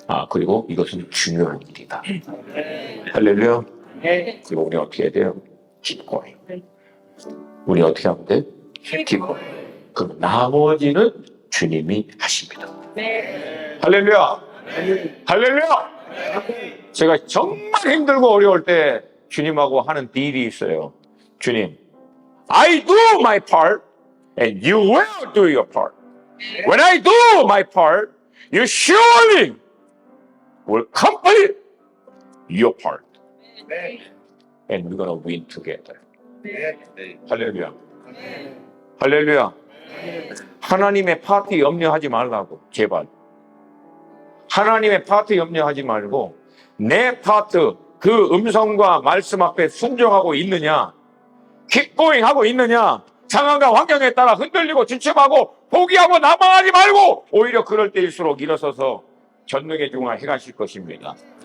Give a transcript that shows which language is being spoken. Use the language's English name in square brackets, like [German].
[Korean] 그리고 이것은 중요한 일이다. 할렐루야. 그리고 우리 어떻게 해야 돼요? 기꺼이. 우리 어떻게 하면 돼? 기꺼이. 그럼 나머지는 주님이 하십니다. 할렐루야. 할렐루야. 제가 정말 힘들고 어려울 때 주님하고 하는 딜이 있어요. [English] 주님, I do my part and you will do your part. When I do my part, you surely will complete your part. And we're gonna win together. [Korean] 할렐루야. 할렐루야. 하나님의 파트 염려하지 말라고, 제발. 하나님의 파트 염려하지 말고 내 파트, 그 음성과 말씀 앞에 순종하고 있느냐, [English] keep going [Korean] 하고 있느냐, 상황과 환경에 따라 흔들리고 주춤하고 포기하고 남아하지 말고 오히려 그럴 때일수록 일어서서 전능의 중화 해가실 것입니다.